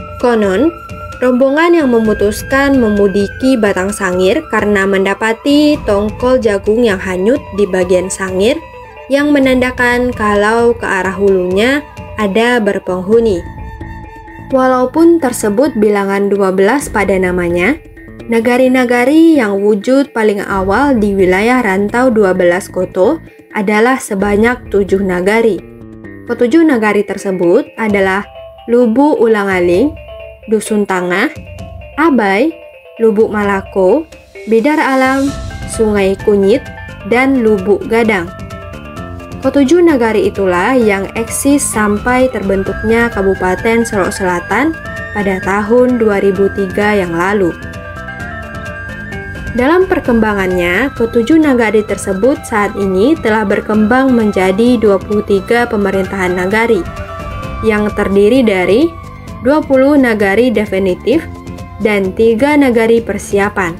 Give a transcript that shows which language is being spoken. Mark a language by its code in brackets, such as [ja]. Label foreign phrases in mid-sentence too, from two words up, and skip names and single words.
[id] Konon, rombongan yang memutuskan memudiki batang sangir karena mendapati tongkol jagung yang hanyut di bagian sangir yang menandakan kalau ke arah hulunya ada berpenghuni. Walaupun tersebut bilangan 12 pada namanya, nagari-nagari yang wujud paling awal di wilayah rantau 12 koto adalah sebanyak 7 nagari. Ketujuh nagari tersebut adalah Lubuk Ulang-Aling, Dusun Tangah, Abai, Lubuk Malako, Bidar Alam, Sungai Kunyit, dan Lubuk Gadang. Ketujuh nagari itulah yang eksis sampai terbentuknya Kabupaten Solok Selatan pada tahun 2003 yang lalu. Dalam perkembangannya, ketujuh nagari tersebut saat ini telah berkembang menjadi 23 pemerintahan nagari, yang terdiri dari 20 nagari definitif dan 3 nagari persiapan.